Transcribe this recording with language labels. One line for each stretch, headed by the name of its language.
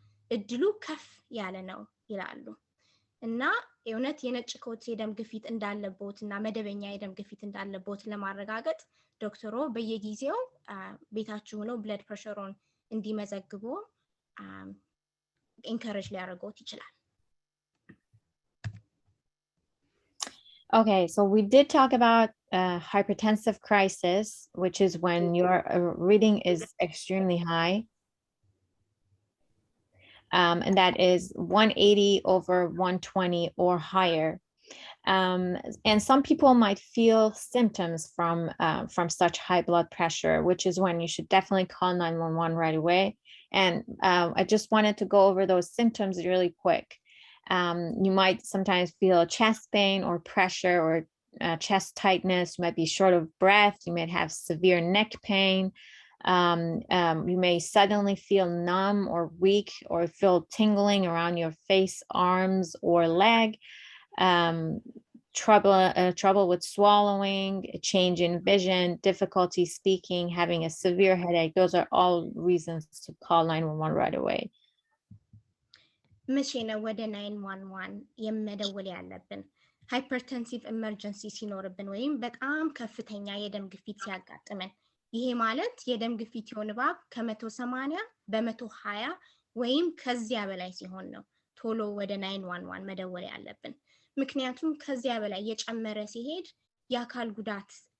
Amharic: እድሉ ከፍ ያለ ነው ይላሉ እና የእውነት የነጭ ኮት የደም ግፊት እንዳለቦትና መደበኛ የደም ግፊት እንዳለቦት ለማረጋገጥ ዶክተሩ በየጊዜው ቤታችሁ ሆነው ብለድ ፕሬሸሩን እንዲመዘግቡ ኢንከሬጅ ሊያደርጉት ይችላል
English: Okay, so we did talk about hypertensive crisis, which is when your reading is extremely high. And that is 180 over 120 or higher. And some people might feel symptoms from such high blood pressure, which is when you should definitely call 911 right away. And I just wanted to go over those symptoms really quick. You might sometimes feel chest pain or pressure or chest tightness. You might be short of breath. You might have severe neck pain. You may suddenly feel numb or weak or feel tingling around your face, arms, or leg. Trouble with swallowing, a change in vision, difficulty speaking, having a severe headache. Those are all reasons to call 911 right away.
Amharic: መቼ ነው ወደ 911 የመደወል ያለብን ሃይፐርቴንሲቭ ኢመርጀንሲ ሲኖርብን ወይም በጣም ከፍተኛ የደም ግፊት ሲያጋጥመን ይሄ ማለት የደም ግፊት ይሆንባብ ከ180 በ120 ወይም ከዚያ በላይ ሲሆን ነው ቶሎ ወደ 911 መደወል ያለብን ምክንያቱም ከዚያ በላይ የጨመረ ሲሄድ የአካል ጉዳት